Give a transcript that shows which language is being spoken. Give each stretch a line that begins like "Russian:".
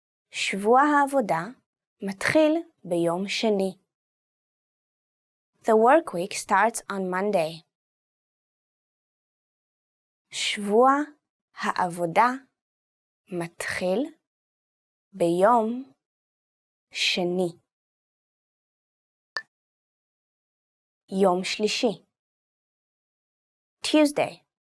Hebrew: שבוע העבודה מתחיל ביום שני.
English: The work week starts on Monday.
Hebrew: שבוע העבודה מתחיל ביום שני. יום שלישי. Tuesday.